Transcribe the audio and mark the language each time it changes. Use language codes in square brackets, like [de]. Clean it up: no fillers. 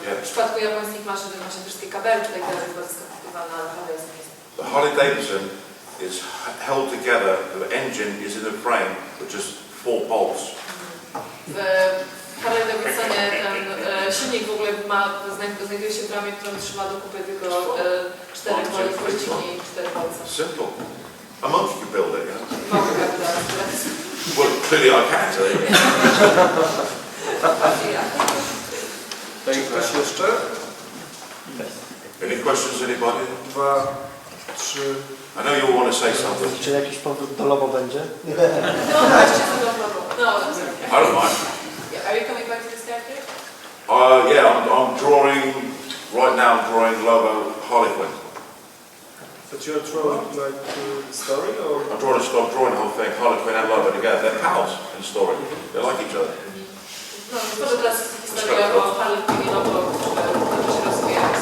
[pl] W przypadku japońskich maszyn ma się wszystkie kabelki, tak dalej, jest bardzo skomplikowane, ale Harley jest nie. [en] The Harley Davidson is held together. The engine is in the frame with just 4 bolts. [pl] W Harley Davidsonie ten silnik w ogóle znajduje się w ramie, którą trzyma do kupy tylko 4 pościgi i 4 palce. [en] Simple. A monkey could build it, you know. [pl] Mało prawda. [en] Well, clearly I can do. [pl] Czy ktoś jeszcze? [en] Any questions, anybody? 2, 3. I know you all want to say something. [pl] Czy jakiś powrót do Lobo będzie? No, właśnie to no, [en] I don't mind. Are you coming back to this character? Yeah, I'm drawing, right now I'm drawing Lobo Harlequin. But you're drawing like the story or? I'm drawing the whole thing, Harlequin and Lobo together. They're pals in the story. They like each other. [pl] No, to teraz historia o Harley i Lobo, która się rozwija.